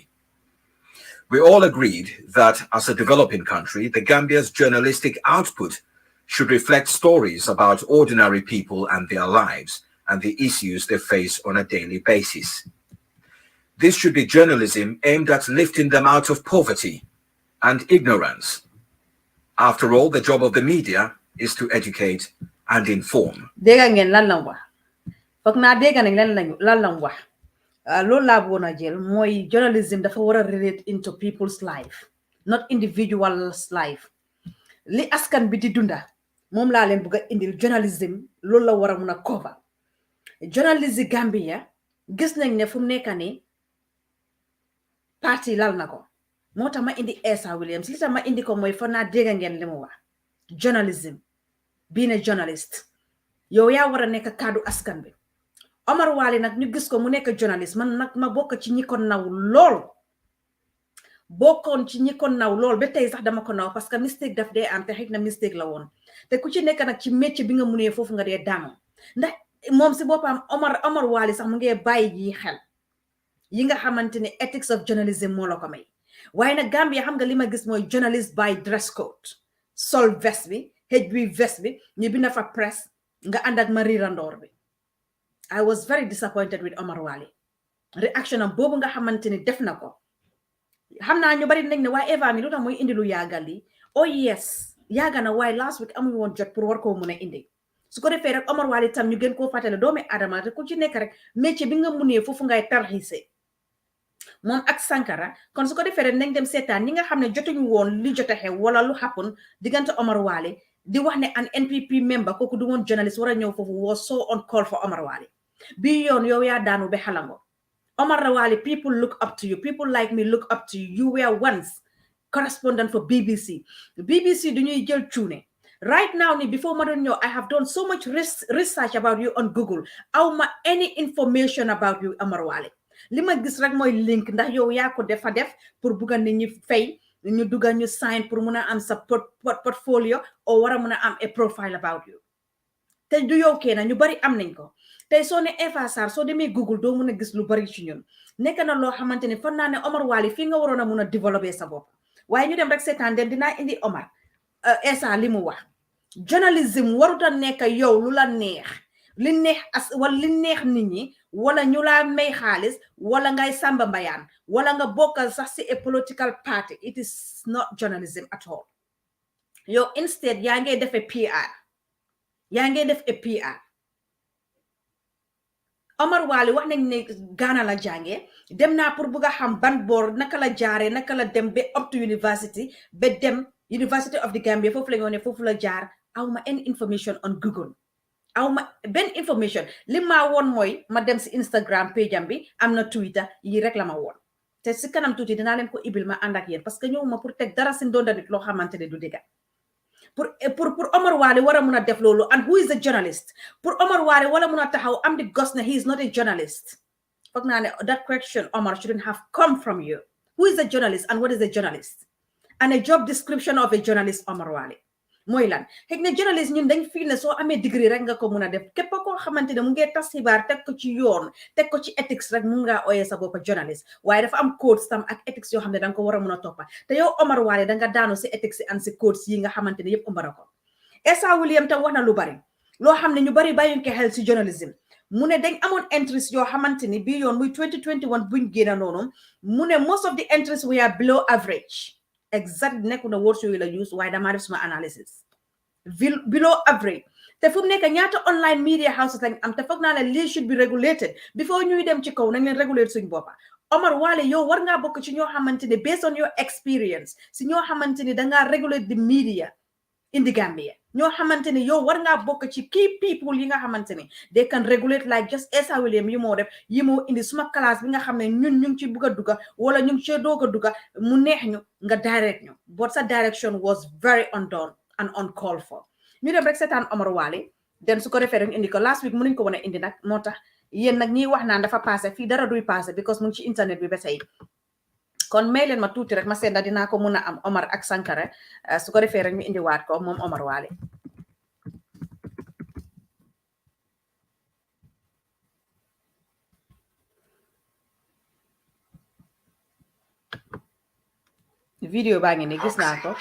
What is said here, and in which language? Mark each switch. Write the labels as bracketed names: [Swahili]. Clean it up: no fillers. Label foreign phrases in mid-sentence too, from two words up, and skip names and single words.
[English] We all agreed that as a developing country, the Gambia's journalistic output should reflect stories about ordinary people and their lives and the issues they face on a daily basis. This should be journalism aimed at lifting them out of poverty and ignorance. After all, the job of the media is to educate and inform. [Wolof] Dega ngeen lan lan wax foog naa dega nañ lan lan wax loolu laa bëggoon a jël mooy journalism dafa war a [English] relate into people's life, not individuals' life. [Wolof] Li askan bi di dunda moom laa leen bëgg a indil journalism loolu la war a mun a cover. Journalism Gambia gis nañ ne fu mu nekk nii parti lal na ko moo tax ma indi Essa Williams li tax ma indi ko mooy foog naa dega ngeen li mu wax. [English] Journalism, being a journalist, [Wolof] yow yaa war a nekk kaddu askan bi. Omar Wali nag ñu gis ko mu nekk journalist, man nag ma bokk ci ñi ko naw lool. Bokkoon ci ñi ko naw lool ba tey sax dama ko naw [French] parce que [Wolof] mistake daf dee am te xëy na mistake la woon. Te ku ci nekk nag ci métier bi nga munee foofu nga dee daanoo. Ndax moom si boppam Omar Wali sax mu ngi bàyyi ji xel yi nga xamante ne [English] ethics of journalism [Wolof] moo la ko may. Waaye nag Gambia xam nga li ma gis mooy [English] journalist by dress code. [Wolof] Sol vest bi, Xhew vest bi, ñu binda fa press nga ànd ak Marie Randoor bi. [English] I was very disappointed with Omar Wali. [Wolof] Reaction am boobu nga xamante ni def na ko. Xam naa ñu bari nañ ne waaye Eva mi lu tax mooy indi lu yaagal li. [English] Oh yes, [Wolof] yaaga na waaye [English] last week [Wolof] amuñu woon jot pour war koo mun a indi. Su ko defee rek Omar Wali tam ñu gën koo fàttale doomi Adama te ku ci nekk rek métier bi nga munee foofu ngay tarxiise. Moom ak Sankara kon su ko defee rek nañ dem seetaan ñi nga xam ne jotuñu woon li jot a xew wala lu happen diggante Omar Wali di wax ne [English] an NPP member [Wolof] kooku du woon journalist war a ñëw foofu [English] was so on call for [Wolof] Omar Wali bi yoon yow yaa daanu be xalango Omar Wali, [English] people look up to you, people like me look up to you. You were once correspondent for BBC [Wolof] du ñuy jël cuune [English] right now ni before [Wolof] ma doon ñëw [English] I have done so much research about you on Google awma any information about you [Wolof] Omar Wale li ma gis rek mooy link ndax yow yaa ko defa def pour bugga nit ñi fay ñu dugal ñu sign pour mun a am sa portfolio o war a mun a am [English] a profile about you [Wolof] te du yow keena ñu bari am nañ ko tey soo ne Eva Sarr soo demee Google doo mun a gis lu bari ci ñun nekk na loo xamante ne fan naa ne Omar Wali fii nga waroon a mun a développer sa bopp waaye ñu dem rek seetaan den dinaa indi Omar Essa li mu wax journalism warut a nekk yow lu la neex li neex wala li neex nit ñi wala ñu laa may xaalis wala ngay samba mbayaan wala nga bokkal sax si a [English] political party it is not journalism at all [Wolof] yow instead yaa ngay def PR yaa ngay def PR Omar Wali wax nañ ne Ghana la jànge dem naa pour bugg a xam ban boor naka la jaare naka la dem ba [English] up to university [Wolof] ba dem University of the Gambia foofu la ñoo ne foofu la jaar awma [English] any information [Wolof] on Google awma benn information li ma woon mooy ma dem si Instagram page am bi am na Twitter yi rek la ma woon te si kanam tuuti dinaa leen ko ibil ma ànd ak yéen [French] parce que [Wolof] ñëwuma pour teg dara si ndonda nit loo xamante ne du dëgga pour Omar Wali war a mun a def loolu [English] and who is a journalist [Wolof] pour Omar Wali wala mun a taxaw am di gos ne he [English] is not a journalist [Wolof] foog naa ne [English] that question Omar shouldn't have come from you who is a journalist and what is a journalist and a job description of a journalist [Wolof] Omar Wali mooy lan xëy na journalist ñun dañ fii ne soo amee degree rek nga ko mun a def képp koo xamante ne mu ngi tas xibaar teg ko ci yoon teg ko ci ethics rek mun ngaa ooyee sa boppa journalist waaye dafa am codes tam ak ethics yoo xam ne danga ko war a mun a toppa te yow Omar Wali danga daanu si ethics and si codes yi nga xamante ne yëpp umbara ko Essa William tam wax na lu bari loo xam ne ñu bari bàyyuñ ko xel si journalism mu ne dañ amoon entries yoo xamante ni bii yoon muy 2021 buñ génna noonu mu ne [English] most of the entries were below average [Wolof] exact nekku na words yooyu la use waaye damaa def suma analysis [English] below average [Wolof] te fu mu nekk ñaata [English] online media houses [Wolof] lañ am te foog naa ne lii [English] should be regulated before [Wolof] ñuy dem ci kaw nañ leen regulate suñ boppa Omar Wali yow war ngaa bokk ci ñoo xamante ne [English] based on your experience [Wolof] si ñoo xamante ne dangaa [English] regulate the media in the Gambia [Wolof] ñoo xamante ne yow war ngaa bokk ci [English] key people [Wolof] yi nga xamante ne [English] they can regulate like just [Wolof] Essa William yi moo def yi moo indi suma classe bi nga xam ne ñun ñu ngi ci bugg a dugga wala ñu ngi ci doog a dugga mu neex ñu nga direct ñu but sa [English] direction was very undone and uncalled for [Wolof] ñu dem rek seetaan Omar Wali den su ko defee rek indi ko [English] last week [Wolof] mënuñ ko wan a indi nag moo tax yéen nag ñiy wax naan dafa passé fii dara duy passé because mu ngi ci internet bi ba tey kon may leen ma tuuti rek ma seetla dinaa ko mun a am Omar ak Sankara su ko defee rek ñu indiwaat ko moom Omar Wali video baa ngi ni gis naa ko